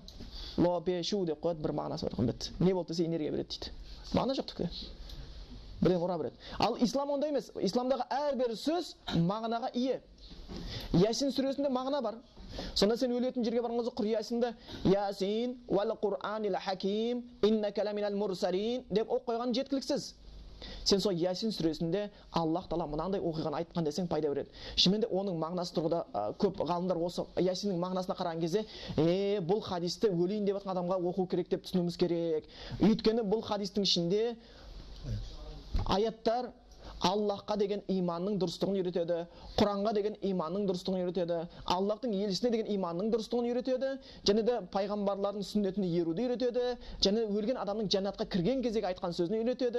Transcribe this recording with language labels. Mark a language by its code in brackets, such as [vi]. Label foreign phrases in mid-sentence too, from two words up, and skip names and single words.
[kk] Лопешу деп қояды, бір мағынасы бар. Бітті. Не болды десе энергия береді дейді. Мағына жоқ түк. Бірден ұра береді. Ал ислам ондай емес. Исламдағы әрбір сөз мағынаға ие. Ясин сүресінде мағына бар. Сонда сен өлетін жерге барған кезде Құр Ясинді [ar] يس والقرآن الحكيم إنك لمن المرسلين [kk] деп оқып қойған жеткіліксіз. Сен сол Ясин сүресінде Аллах Тағала мынандай оқиғаны айтқан десең пайда береді. Шынымен де оның мағынасы тұрғыда көп ғалымдар осы Ясиннің мағынасына қараған кезде, бұл хадисті өлейін деп жатқан адамға оқу керек деп түсінуіміз керек. Өйткені бұл хадистің ішінде аяттар Аллахқа деген иманның дұрыстығын үйретеді, Құранға деген иманның дұрыстығын үйретеді, Аллахтың елшісіне деген иманның дұрыстығын үйретеді, және де пайғамбарлардың сүннетіне еруді үйретеді, және өлген адамның жәннатқа кірген кездегі айтқан сөзін үйретеді.